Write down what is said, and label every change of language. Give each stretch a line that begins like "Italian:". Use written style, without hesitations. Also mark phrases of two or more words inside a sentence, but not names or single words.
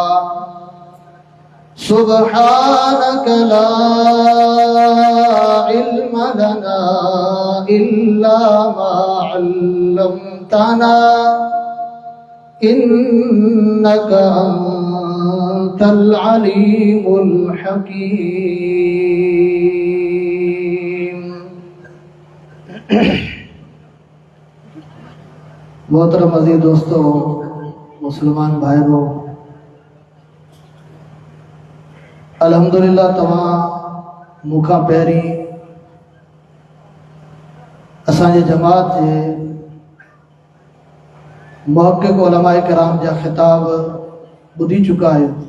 Arabic: سبحانك لا علم لنا إلا ما علمتنا إنك أنت العليم الحكيم.
Urdu: محترم عزیز دوستوں، مسلمان بھائیوں,
Sindhi: अल्हम्दुलिल्लाह तव्हां मूंखां पहिरीं असांजे जमात जे मुहक़्क़िक़ उलमाए किराम जा ख़िताब ॿुधी चुका आहियो